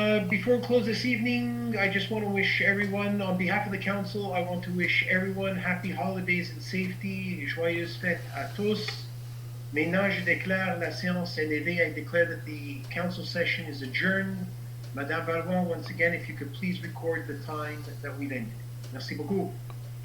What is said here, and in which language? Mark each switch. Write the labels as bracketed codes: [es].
[en] Before we close this evening, I just want to wish everyone, on behalf of the council, I want to wish everyone happy holidays and safety, [fr] joyeuses fêtes à tous. Maintenant, je déclare la séance est levée. [en] I declare that the council session is adjourned. Madame Valmont, once again, if you could please record the time that we've ended. [fr] Merci beaucoup.